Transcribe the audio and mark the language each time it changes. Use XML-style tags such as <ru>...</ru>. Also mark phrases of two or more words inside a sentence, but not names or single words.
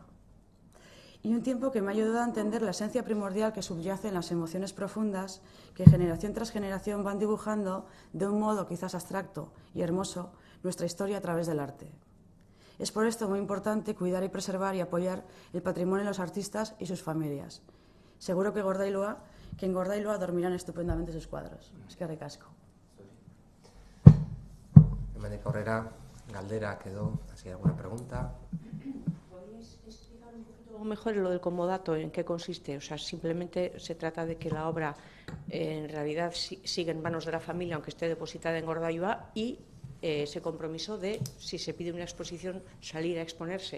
<es>Y un tiempo que me ha ayudado a entender la esencia primordial que subyace en las emociones profundas que generación tras generación van dibujando de un modo quizás abstracto y hermoso nuestra historia a través del arte. Es por esto muy importante cuidar y preservar y apoyar el patrimonio de los artistas y sus familias. Seguro que en Gordailua dormirán estupendamente sus cuadros. Es que ricasco.</es> <eu>Hemendik aurrera, galdera</eu> <es>quedó, ¿así alguna pregunta? ¿Podríais explicar un poquito mejor lo del comodato, en qué consiste? O sea, simplemente se trata de que la obra en realidad sigue en manos de la familia, aunque esté depositada en Gordailua, y ese compromiso de, si se pide una exposición, salir a exponerse.</es>